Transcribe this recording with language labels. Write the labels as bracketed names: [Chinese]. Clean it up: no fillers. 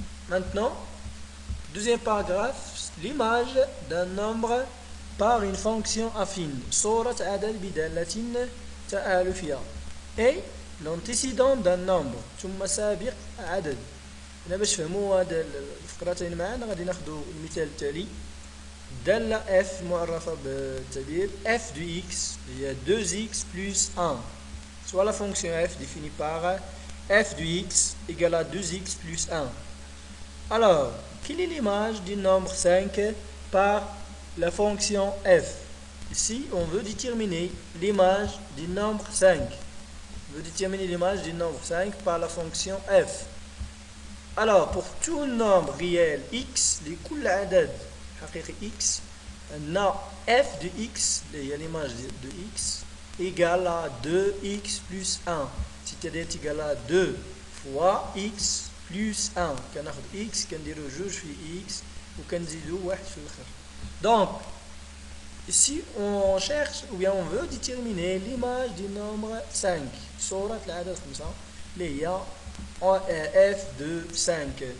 [French] Maintenant, deuxième paragraphe, l'image d'un nombre par une fonction affine [Arabic] صورة عدد بدالة تآل فيها [French] et l'antécédent d'un nombre [Arabic] ثم سابق عدد. هنا باش تفهموا هاد الفقرتين معنا غادي ناخذوا المثال التالي. دالة f معرفة بالتعبير [French] f de x هي 2x plus 1, soit la fonction f définie par f de x égale à 2x plus 1. Alors, quelle est l'image du nombre 5 par la fonction f? Ici, on veut déterminer l'image du nombre 5. On veut déterminer l'image du nombre 5 par la fonction f. Alors, pour tout nombre réel x, les [Arabic] كل عدد حقيقي [French] x, on a f de x, il y a l'image de x, égale à 2x plus 1. C'est-à-dire égal à 2 fois x plus 1. [Arabic] كناخد x كنديرو جوج في x وكنزيدو واحد في الآخر. [French] Donc, ici on cherche ou bien on veut déterminer l'image du nombre 5. [Arabic] صورة العدد 5 اللي هي f de 5.